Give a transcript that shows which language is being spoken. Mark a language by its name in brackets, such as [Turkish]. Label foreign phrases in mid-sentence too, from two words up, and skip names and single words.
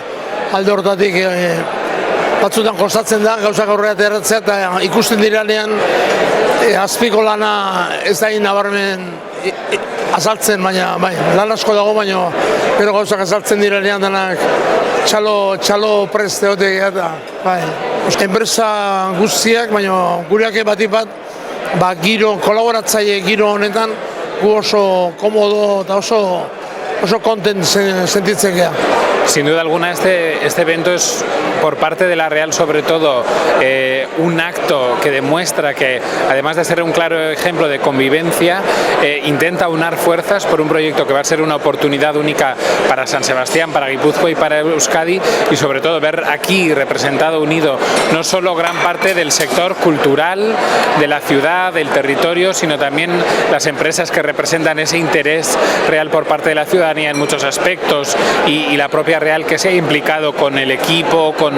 [Basque] Alde horretatik batzutan kostatzen da, gauzak aurrera aterratzea, eta ikusten diranean azpiko lana ez da nabarmen azaltzen, baina bai, lan asko dago, baina gero gauzak azaltzen diranean denak txalo preste hotek eta bai. Enpresa guztiak, baina gureak batik bat giro, kolaboratzaile giro honetan gu oso komodo eta oso content sentitzen gea. [Spanish] Sin duda alguna este evento es por parte de la Real sobre todo un acto que demuestra que además de ser un claro ejemplo de convivencia intenta unar fuerzas por un proyecto que va a ser una oportunidad única para San Sebastián, para Guipúzcoa y para Euskadi, y sobre todo ver aquí representado, unido, no solo gran parte del sector cultural de la ciudad, del territorio, sino también las empresas que representan ese interés real por parte de la ciudadanía en muchos aspectos, y la propia Real que se ha implicado con el equipo,